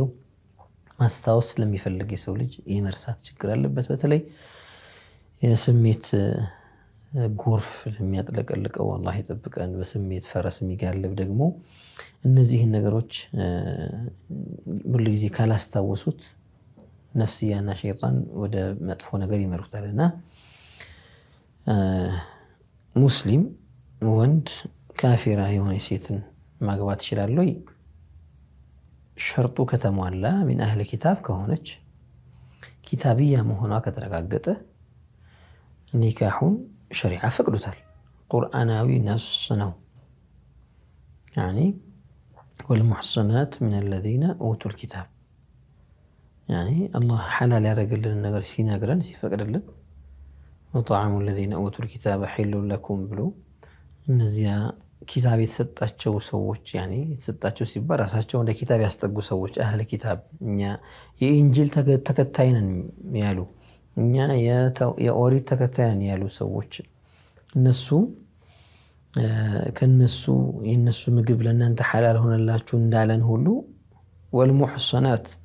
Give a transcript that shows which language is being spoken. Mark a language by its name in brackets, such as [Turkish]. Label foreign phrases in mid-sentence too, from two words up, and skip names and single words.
[Amharic] ማስታወስ ስለሚፈልግ የሰው ልጅ የመርሳት ችግር አለበት። በተለይ የስሜት ጎርፍ የሚያጥለቀልቀው አላህ ይጠብቀን። በስሜት ፈረስ የሚጋልብ ደግሞ እነዚህን ነገሮች ሁሉ ጊዜ ካላስታወሱት ነፍስያና ሸይጣን ወደ መጥፎ ነገር ይመሩታልና ሙስሊም ወንድ ካፊራ የሆነ ሴትን ማግባት ይችላል ወይ? ሸርጡ ከተሟላ [Arabic] من اهل الكتاب [Amharic] ከሆነች ኪታቢያ መሆኗ ከተረጋገጠ ኒካሁን ሸሪዓ ፈቅዶታል። ቁርአናዊ ነስ ነው። [Arabic] يعني والمحصنات من الذين اوتوا الكتاب يعني الله حلال [Amharic] ያደረገልን ነገር ሲነግረን ሲፈቅድልን [Arabic] وطعام الذين اوتوا الكتاب حل لكم [Amharic] ብሎ እነዚያ ኪታብ የተሰጣቸው ሰዎች يعني የተሰጣቸው ሲባል ራሳቸው እንደ ኪታብ ያስጠጉ ሰዎች [Arabic] أهل الكتاب [Amharic] እኛ የኢንጂል ተከታይ ነን ያሉ እኛ የኦሪት ተከታይ ነን ያሉ ሰዎች እነሱ ከነሱ የነሱ ምግብ ለእናንተ ሐላል ሆነላችሁ እንዳለን ሁሉ والمحصنات